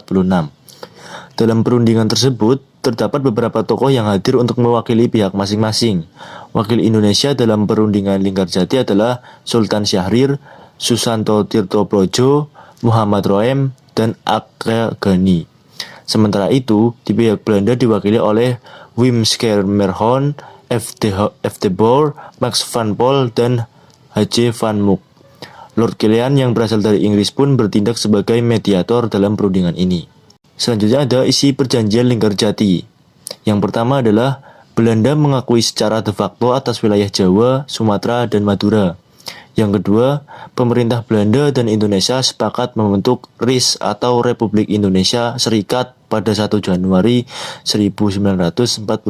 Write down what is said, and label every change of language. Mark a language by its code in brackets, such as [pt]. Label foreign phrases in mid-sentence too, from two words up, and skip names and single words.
[id] Dalam perundingan tersebut, terdapat beberapa tokoh yang hadir untuk mewakili pihak masing-masing. Wakil Indonesia dalam perundingan Linggarjati adalah Sultan Syahrir, Susanto Tirtoprojo, Muhammad Roem, dan Akagani. Sementara itu, di pihak Belanda diwakili oleh Wim Sermerhon, F. de Boer, Max van Paul, dan H.J. van Mook. Lord Killearn yang berasal dari Inggris pun bertindak sebagai mediator dalam perundingan ini. Selanjutnya ada isi perjanjian Linggarjati. Yang pertama adalah Belanda mengakui secara [la] de facto [id] atas wilayah Jawa, Sumatera, dan Madura. Yang kedua, pemerintah Belanda dan Indonesia sepakat membentuk RIS atau Republik Indonesia Serikat pada 1 Januari 1949.